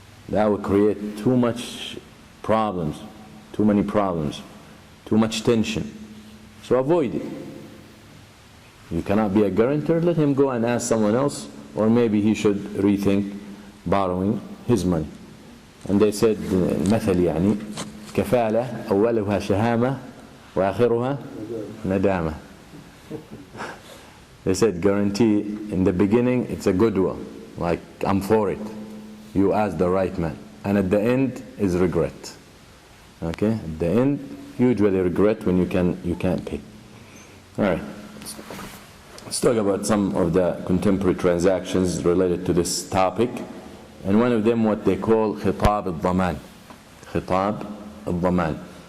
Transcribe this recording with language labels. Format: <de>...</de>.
<en>That will create too much problems, too many problems, too much tension. So avoid it. You cannot be a guarantor, let him go and ask someone else, or maybe he should rethink borrowing his money. And they said,</en> <ar>مثل يعني كفالة أولها شهامة وآخرها ندامة.</ar> <en>They said guarantee, in the beginning it's a goodwill, like I'm for it, you ask the right man, and at the end is regret. Okay, at the end usually regret when you can't pay. All right, let's talk about some of the contemporary transactions related to this topic, and one of them what they call khitab al-dhaman. Khitab al-dhaman.</en>